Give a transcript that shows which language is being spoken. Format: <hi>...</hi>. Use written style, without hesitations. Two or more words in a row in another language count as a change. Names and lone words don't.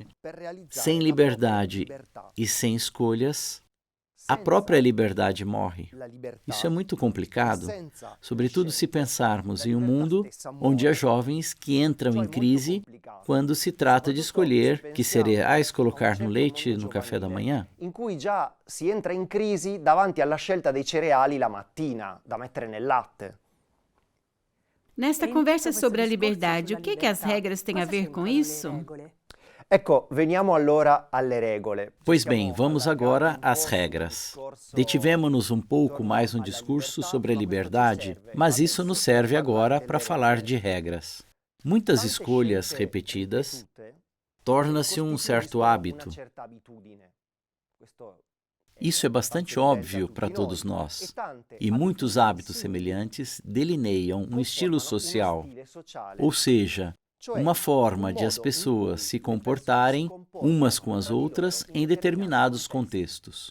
<pt>Sem liberdade e sem escolhas, a própria liberdade morre. Isso é muito complicado, sobretudo se pensarmos em um mundo onde há jovens que entram em crise quando se trata de escolher que cereais colocar no leite no café da manhã.</pt> <it>In cui già si entra in crisi davanti alla scelta dei cereali la mattina da mettere nel latte.</it> <pt>Nesta conversa sobre a liberdade, o que as regras têm a ver com isso?</pt> <it>Ecco, veniamo allora alle regole.</it> <pt>Pois bem, vamos agora às regras. Detivemo-nos um pouco mais no discurso sobre a liberdade, mas isso nos serve agora para falar de regras. Muitas escolhas repetidas torna-se um certo hábito. Isso é bastante óbvio para todos nós, e muitos hábitos semelhantes delineiam um estilo social, ou seja, uma forma de as pessoas se comportarem umas com as outras em determinados contextos.</pt>